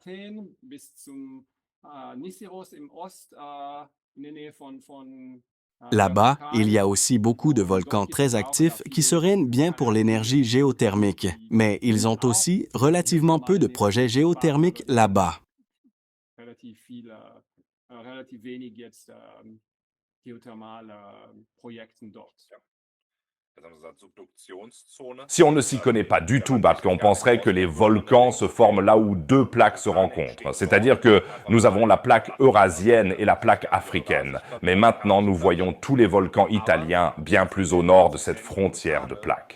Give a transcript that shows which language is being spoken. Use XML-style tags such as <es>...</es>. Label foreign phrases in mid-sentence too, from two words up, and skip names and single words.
<fr>Là-bas, il y a aussi beaucoup de volcans très actifs qui seraient bien pour l'énergie géothermique, mais ils ont aussi relativement peu de projets géothermiques là-bas.</fr> <de>relativ wenig jetzt geothermale Projekten dort.</de> <fr>Si on ne s'y connaît pas du tout, Batke, on penserait que les volcans se forment là où deux plaques se rencontrent. C'est-à-dire que nous avons la plaque eurasienne et la plaque africaine. Mais maintenant, nous voyons tous les volcans italiens bien plus au nord de cette frontière de plaques.</fr>